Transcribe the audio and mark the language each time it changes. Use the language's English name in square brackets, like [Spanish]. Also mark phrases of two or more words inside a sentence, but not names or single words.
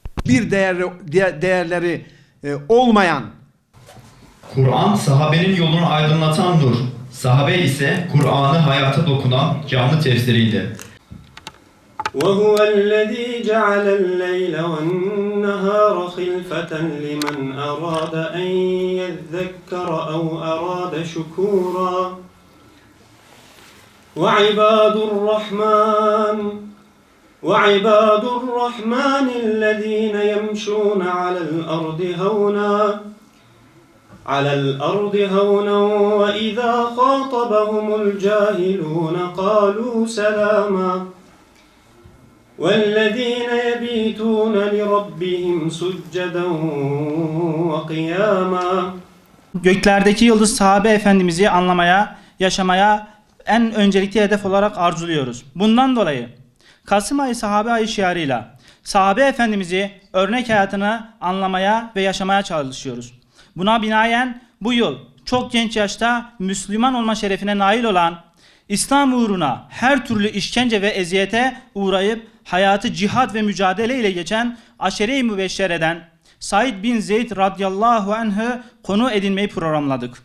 [Turkish] hiçbir değerleri olmayan. Kur'an sahabenin yolunu aydınlatan nur. Sahabe ise Kur'an'ı hayata dokunan canlı tefsiriydi. [Arabic] وَهُوَ الَّذ۪ي جَعَلَ اللَّيْلَ وَالنَّهَارَ خِلْفَةً لِمَنْ أَرَادَ أَنْ يَذَّكَّرَ أَوْ أَرَادَ شُكُورًا وَعِبَادُ الرَّحْمَنِ الَّذ۪ينَ يَمْشُونَ على الأرض هونا وإذا خاطبهم الجاهلون قالوا سلاما والذين يبيتون لربهم سجدا وقياما. [Turkish] Göklerdeki yıldız sahabe efendimizi anlamaya, yaşamaya en öncelikli hedef olarak arzuluyoruz. Bundan dolayı Kasım ayı sahabe ayı şiarıyla sahabe efendimizi örnek hayatını anlamaya ve yaşamaya çalışıyoruz. Buna binaen bu yıl çok genç yaşta Müslüman olma şerefine nail olan, İslam uğruna her türlü işkence ve eziyete uğrayıp hayatı cihat ve mücadele ile geçen Aşere-i Mübeşşere'den Said bin Zeyd [Arabic] رضي الله عنه'ı [Turkish] konu edinmeyi programladık.